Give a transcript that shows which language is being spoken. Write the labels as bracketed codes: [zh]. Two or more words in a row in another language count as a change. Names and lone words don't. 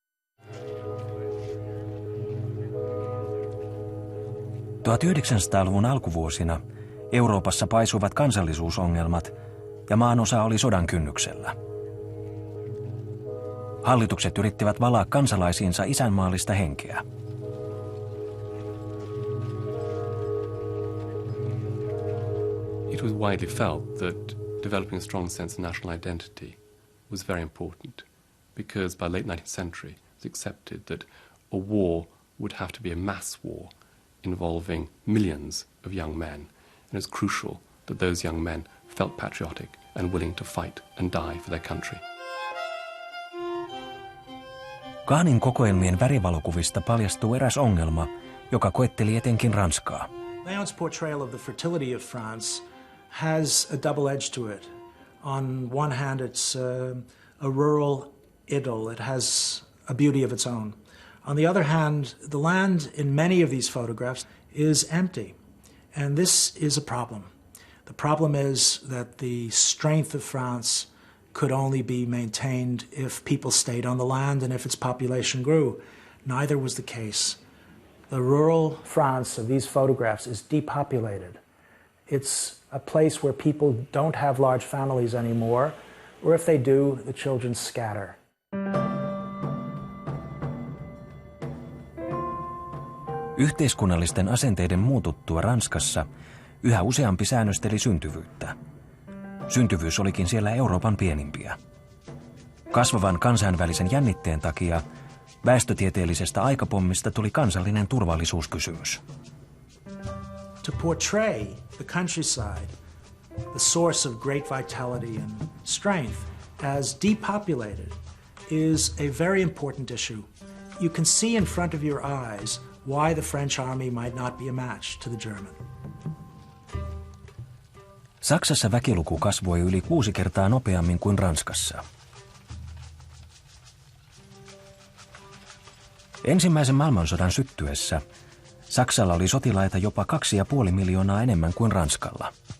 [fi] – 1900-luvun alkuvuosina Euroopassa paisuivat kansallisuusongelmat ja maanosa oli sodan kynnyksellä. Hallitukset yrittivät valaa kansalaisiinsa isänmaallista henkeä. [en] It was widely felt that developing a strong sense of national identity was very important because by late 19th century it was accepted that a war would have to be a mass war involving millions of young men, and it was crucial that those young men felt patriotic and willing to fight and die for their country. [fi] Kahnin kokoelmien värivalokuvista paljastuu eräs ongelma, joka koetteli etenkin Ranskaa. [en] Léon's portrayal of the fertility of France has a double edge to it. On one hand, it's a rural idyll. It has a beauty of its own. On the other hand, the land in many of these photographs is empty, and this is a problem. The problem is that the strength of France could only be maintained if people stayed on the land and if its population grew. Neither was the case. The rural France of these photographs is depopulated. It's a place where people don't have large families anymore, or if they do, the children scatter. [fi] Yhteiskunnallisten asenteiden muututtua Ranskassa yhä useampi säännösteli syntyvyyttä. Syntyvyys olikin siellä Euroopan pienimpiä. Kasvavan kansainvälisen jännitteen takia väestötieteellisestä aikapommista tuli kansallinen turvallisuuskysymys. [en] To portray the countryside, the source of great vitality and strength, as depopulated is a very important issue. You can see in front of your eyes why the French army might not be a match to the German. [fi] Saksassa väkiluku kasvoi yli 6 kertaa nopeammin kuin Ranskassa. Ensimmäisen maailmansodan syttyessä Saksalla oli sotilaita jopa 2,5 miljoonaa enemmän kuin Ranskalla.